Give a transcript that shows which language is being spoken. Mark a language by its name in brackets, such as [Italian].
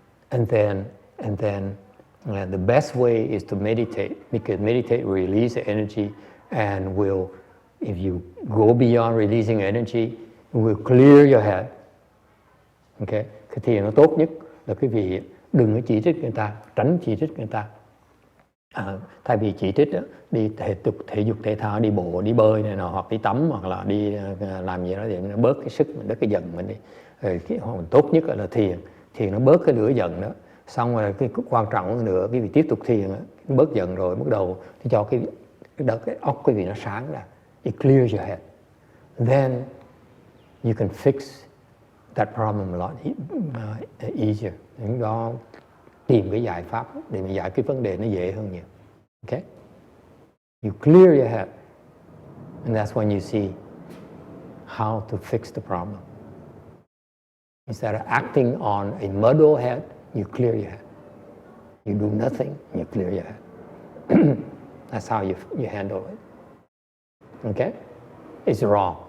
[English] And then the best way is to meditate, because meditate will release the energy and will, if you go beyond releasing energy, it will clear your head. Okay? [Vietnamese] Cái thiền nó tốt nhất là quý vị đừng có chỉ trích người ta, tránh chỉ trích người ta. Thay vì chỉ trích đó, đi thể dục thể thao, đi bộ, đi bơi này nọ, hoặc đi tắm, hoặc là đi làm gì đó thì nó bớt cái sức mình, bớt cái giận mình đi. Cái tốt nhất là thiền nó bớt cái lửa giận đó. Xong rồi cái quan trọng hơn nữa, quý vị tiếp tục thiền, bớt giận rồi bắt đầu thì cho cái óc quý vị nó sáng ra. [English] It clears your head. Then you can fix that problem a lot easier. [Vietnamese] Những đó tìm cái giải pháp để mà giải quyết vấn đề nó dễ hơn nhiều. [English] Okay? You clear your head. And that's when you see how to fix the problem. Instead of acting on a muddled head, you clear your head. You do nothing, you clear your head. That's how you handle it. Okay? It's wrong.